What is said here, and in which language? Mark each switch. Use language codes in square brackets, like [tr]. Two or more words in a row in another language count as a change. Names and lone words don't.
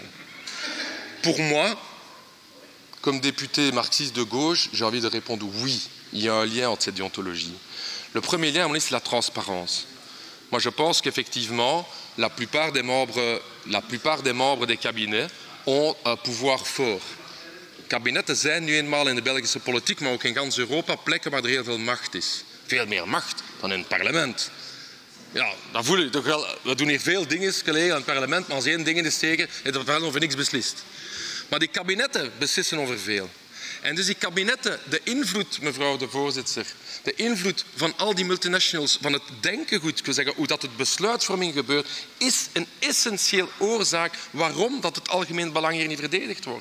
[fr] Pour moi, comme député marxiste de gauche, j'ai envie de répondre oui, il y a un lien entre cette déontologie. Le premier lien, à mon avis, c'est la transparence. Moi, je pense qu'effectivement, la plupart des membres des cabinets ont un pouvoir fort. [nl] Kabinetten zijn nu eenmaal in de Belgische politiek, maar ook in gans Europa, plekken waar er heel veel macht is. Veel meer macht dan in het parlement. Ja, dat voel ik toch wel. We doen hier veel dingen, collega, in het parlement, maar als één ding is zeker, is dat het parlement over niks beslist. Maar die kabinetten beslissen over veel. En dus die kabinetten, de invloed, mevrouw de voorzitter, de invloed van al die multinationals, van het denkengoed, ik wil zeggen, hoe dat het besluitvorming gebeurt, is een essentieel oorzaak waarom dat het algemeen belang hier niet verdedigd wordt.